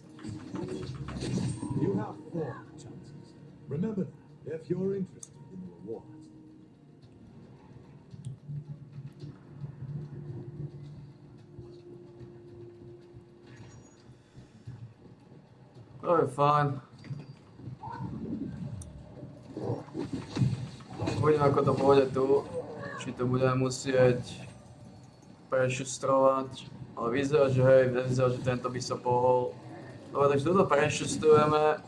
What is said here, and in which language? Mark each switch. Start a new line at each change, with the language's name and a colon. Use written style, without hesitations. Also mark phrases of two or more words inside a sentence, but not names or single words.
English: You have 4 chances. Remember that if you're interested in the rewards.
Slovak: To je fajn. Uvidím, ako to pôjde tu. Či to budeme musieť prešustrovať. Ale vyzerá, že hej, vyzerá, že tento by sa pohol. Dobre, takže toto prešustrujeme.